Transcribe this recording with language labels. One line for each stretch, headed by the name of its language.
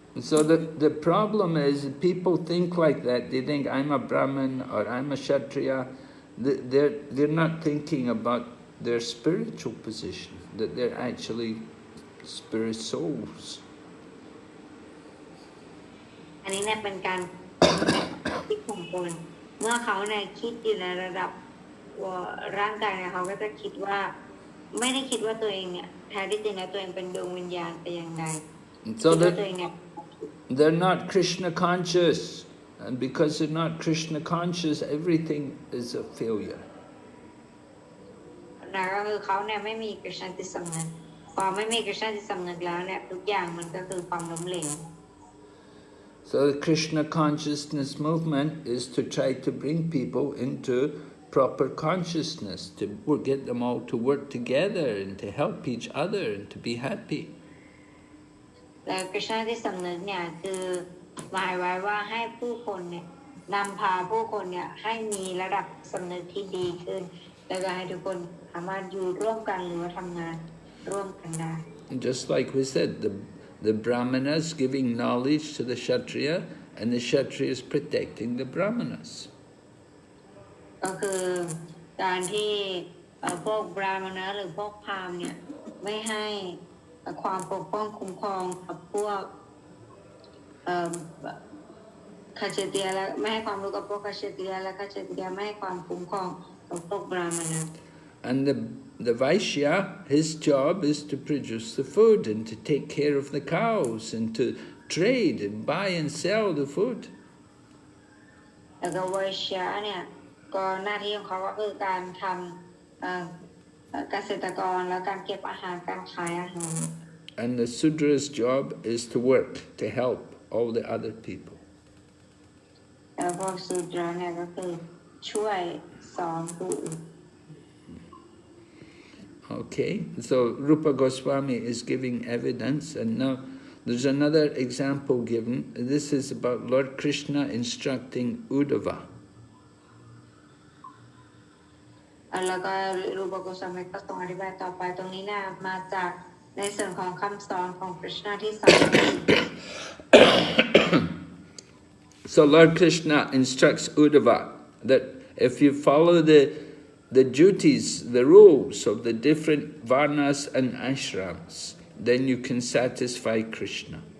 English: So the problem is people think like that. They think I'm a Brahmin or I'm a Kshatriya. They're not thinking about their spiritual position, that they're actually spirit souls.
Thai: อันนี้เนี่ยเป็นการคิดของคนเมื่อเขาเนี่ยคิดอยู่ในระดับร่างกายเนี่ยเขาก็จะคิดว่าไม่ได้คิดว่าตัวเองเนี่ยแท้ที่จริงแล้วตัวเองเป็นดวงวิญญาณแต่อย่างใด
English: So they're not Krishna conscious, and because they're not Krishna conscious, everything is a failure.
Thai: นะก็คือเขาเนี่ยไม่มีกฤษณจิตสำนึกพอไม่มีกฤษณจิตสำนึกแล้วเนี่ยทุกอย่างมันก็คือความล้มเหลว
English: So the Krishna consciousness movement is to try to bring people into proper consciousness, to get them all to work together and to help each other and to be happy.
Thai: แต่กฤษณจิตสำนึกเนี่ยคือหมายไว้ว่าให้ผู้คนเนี่ยนำพาผู้คนเนี่ยให้มีระดับสำนึกที่ดีขึ้นแล้วก็ให้ทุกคนสามารถอยู่ร่วมกันหรือว่าทำงานร่วมกันได้
English: And just like we said, the Brahmanas giving knowledge to the Kshatriya and the Kshatriyas protecting the Brahmanas.
Thai: ก็คือ การที่พวกบราหมณะหรือพวกพราหมณ์เนี่ยไม่ให้ความปกป้องคุ้มครองกับพวกคาเชเตียและไม่ให้ความรู้กับพวกคาเชเตียและคาเชเตียไม่ให้ความคุ้มครองกับพวกบราหมณะ
English: And the Vaishya, his job is to produce the food and to take care of the cows and to trade and buy and sell the food.
Thai: แล้วก็ไวเชียเนี่ยก็หน้าที่ของเขาก็คือการทำเกษตรกรแล้วการเก็บอาหารการขายอาหาร
English: And the Sudra's job is to work, to help all the other people.
Thai: แล้วพวกซูดราเนี่ยก็คือช่วยสอนผู้อื่น
English: Okay, so Rupa Goswami is giving evidence, and now there's another example given. This is about Lord Krishna instructing Uddhava.
Thai: แล้วก็รูปโกสวามีก็ทรงอธิบายต่อไปตรงนี้นะมาจากในส่วนของคำสอนของพระคริสต์ที่สอน
English: So Lord Krishna instructs Uddhava that if you follow the duties, the rules of the different varnas and ashrams, then you can satisfy Krishna.